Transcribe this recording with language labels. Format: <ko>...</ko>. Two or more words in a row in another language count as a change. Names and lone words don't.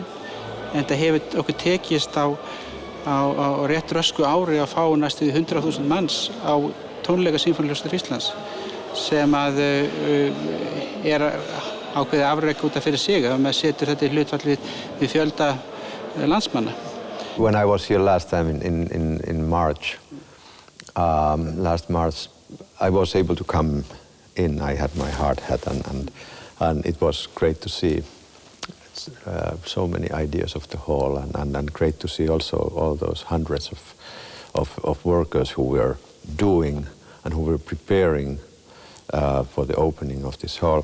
<is>En það hefur okkur tekist á rétt rösku ári að fá næstu 100.000 manns á tónleika Sinfóníuhljómsveitar Íslands sem að ákveðið afrek út af fyrir sig að maður setur þetta í hlutfall við fjölda landsmanna.</is> <en>When I was here last time in March, last March, I was able to come in. I had my hard hat and it was great to see so many ideas of the hall and great to see also all those hundreds of workers who were doing and who were preparing for the opening of this hall.</en>